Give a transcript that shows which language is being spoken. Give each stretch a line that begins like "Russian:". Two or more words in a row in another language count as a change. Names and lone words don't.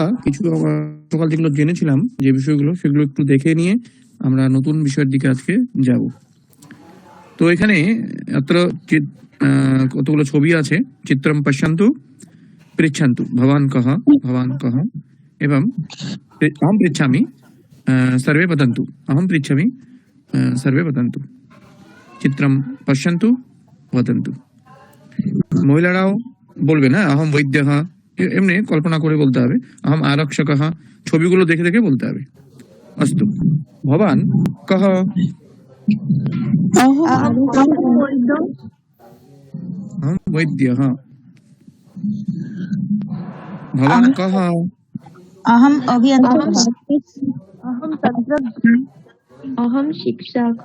Bangla: কিছু গতকাল যেগুলো জেনেছিলাম যে বিষয়গুলো সেগুলো একটু দেখে নিয়ে আমরা নতুন বিষয়ের দিকে আজকে যাব। তো এখানে अत्र কতগুলো ছবি আছে।
Sanskrit: চিত্রম পশ্যন্তু পৃচ্ছন্তু ভবান কহ এবং अहम पृच्छामि सर्वे वदन्तु, अहम पृच्छामि सर्वे वदन्तु। চিত্রম পশ্যন্তু বদন্তু।
Bangla: মহিলারাও বলবে না
Sanskrit: আহম বৈদ্যঃ,
Bangla: এমনি কল্পনা করে বলতে হবে।
Sanskrit: আহম আরক্ষকঃ,
Bangla: ছবিগুলো দেখে দেখে বলতে হবে।
Sanskrit: অস্তু, ভবান কহ। अहम वैद्यः। भवान कः। अहम अभियंता अहम शिक्षक